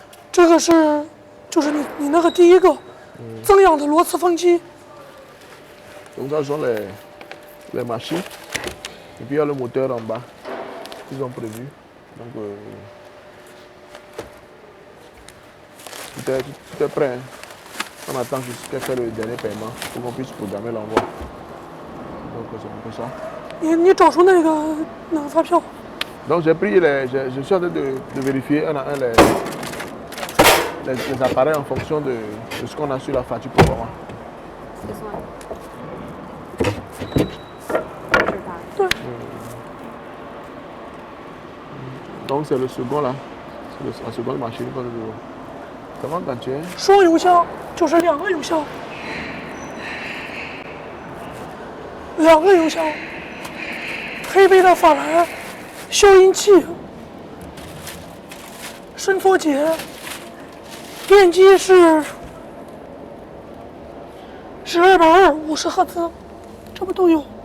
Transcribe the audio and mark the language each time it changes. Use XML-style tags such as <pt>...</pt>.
<zh>这个是，就是你那个第一个增氧的螺丝风机。</zh> <fr>Donc ça sont les machines. Et puis il y a le moteur en bas qu'ils ont prévu. Donc tout est prêt. Hein. On attend juste qu'elle fasse le dernier paiement pour qu'on puisse programmer l'envoi. Donc c'est un peu ça.</fr> <zh>你找出那个发票。</zh> <fr>Donc j'ai pris je suis en train de vérifier un à un les appareils en fonction de ce qu'on a sur la facture pour le moment. Donc c'est le second là, c'est la seconde machine qu'on a. Comment</fr> <zh>感觉？双油箱就是2个油箱，2个油箱，配备的法兰消音器、伸缩节，电机是220 50赫兹，这不都有？</zh>